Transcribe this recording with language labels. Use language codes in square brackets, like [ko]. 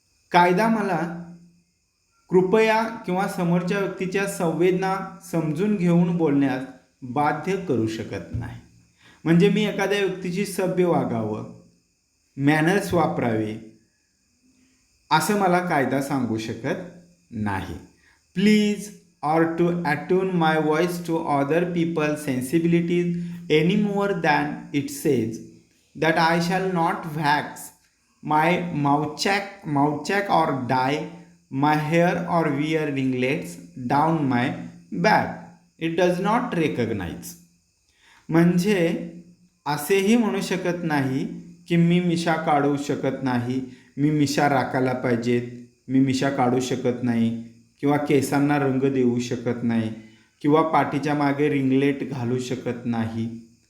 [mr] कायदा मला कृपया किंवा समोरच्या व्यक्तीच्या संवेदना समजून घेऊन बोलण्यास बाध्य करू शकत नाही. म्हणजे मी एखाद्या व्यक्तीची सभ्य वागावं, मॅनर्स वापरावे असं मला कायदा सांगू शकत नाही. [en] Please or to attune my voice to other people's sensibilities any more than it says that I shall not wax my mouthcheck or dye my hair or wear ringlets down my back. It does not recognize. [mr] म्हणजे असेही म्हणू शकत नाही की मी मिशा काढू शकत नाही, मी मिशा राखायला पाहिजेत, मी मिशा काढू शकत नाही किंवा केसांना रंग देऊ शकत नाही किंवा पाठीच्या मागे रिंगलेट घालू शकत नाही.